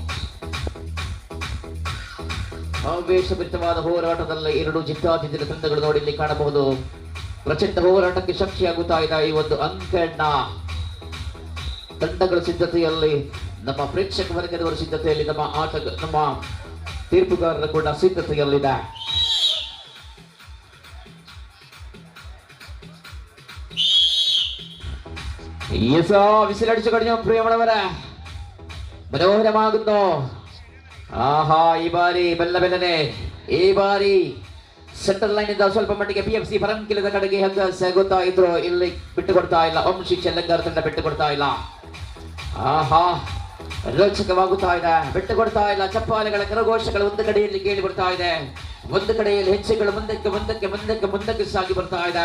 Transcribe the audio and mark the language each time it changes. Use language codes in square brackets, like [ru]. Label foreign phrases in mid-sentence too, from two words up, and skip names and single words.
[kn] ಆವೇಶಭರಿತವಾದ ಹೋರಾಟದಲ್ಲಿ ಎರಡು ಜಿದ್ದಾಜಿದ್ದಿನ ತಂಡಗಳು ನೋಡಿ ಇಲ್ಲಿ ಕಾಣಬಹುದು. ಪ್ರಚಂಡ ಹೋರಾಟಕ್ಕೆ ಸಾಕ್ಷಿಯಾಗುತ್ತಾ ಇದೆ ಈ ಒಂದು ಅಂಕಣ್ಣ ತಂಡಗಳ ಸಿದ್ಧತೆಯಲ್ಲಿ, ನಮ್ಮ ಪ್ರೇಕ್ಷಕ ವರ್ಗದವರ ಸಿದ್ಧತೆಯಲ್ಲಿ, ನಮ್ಮ ತೀರ್ಪುಗಾರರ ಕೂಡ ಸಿದ್ಧತೆಯಲ್ಲಿದೆ. [ml] വിസിലടിച്ചു കഴിഞ്ഞു പ്രിയമുള്ളവരെ. മനോഹരമാകുന്നു. ആഹാ ഈ ബാരി ബെല്ലബെല്ലനെ [kn] ಈ ಬಾರಿ [en] center line [kn] ಇಂದ ಸ್ವಲ್ಪ ಮಟ್ಟಿಗೆ PFC ಪರಂಕಿಲದ ಕಡೆಗೆ ಹಗ್ಗ ಸಾಗುತ್ತಾ ಇದ್ರು. ಇಲ್ಲಿ ಬಿಟ್ಟು ಕೊಡ್ತಾ ಇಲ್ಲ, ವಂಶಿ ಚೆಲ್ಲಂಗಾರ್ ತಂಡ ಬಿಟ್ಟು ಕೊಡ್ತಾ ಇಲ್ಲ. ಆಹಾ ರೋಚಕವಾಗುತ್ತಾ ಇದೆ, ಬಿಟ್ಟು ಕೊಡ್ತಾ ಇಲ್ಲ. ಚಪ್ಪಾಳೆಗಳ ಕರಘೋಷಗಳು ಒಂದು ಕಡೆಯಲ್ಲಿ ಕೇಳಿ ಬರ್ತಾ ಇದೆ, ಒಂದು ಕಡೆಯಲ್ಲಿ ಹೆಜ್ಜೆಗಳು ಮುಂದಕ್ಕೆ ಮುಂದಕ್ಕೆ ಮುಂದಕ್ಕೆ ಮುಂದಕ್ಕೆ ಸಾಗಿ ಬರ್ತಾ ಇದೆ.